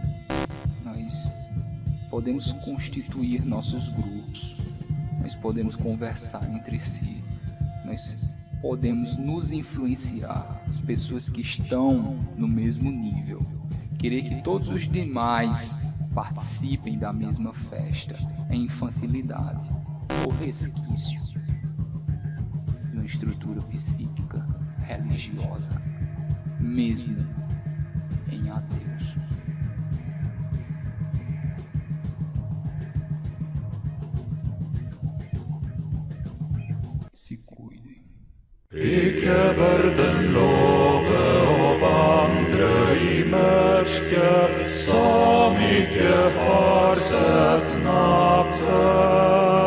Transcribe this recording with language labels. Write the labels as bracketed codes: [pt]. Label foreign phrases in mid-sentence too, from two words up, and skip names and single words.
[pt] Nós podemos constituir nossos grupos, nós podemos conversar entre si, nós podemos nos influenciar, as pessoas que estão no mesmo nível, querer que todos os demais participem da mesma festa, é infantilidade ou resquício de uma estrutura psíquica religiosa, mesmo em ateus. Se cuidem. [no] Ikke bør love å vandre i mørket, som ikke har sett natten.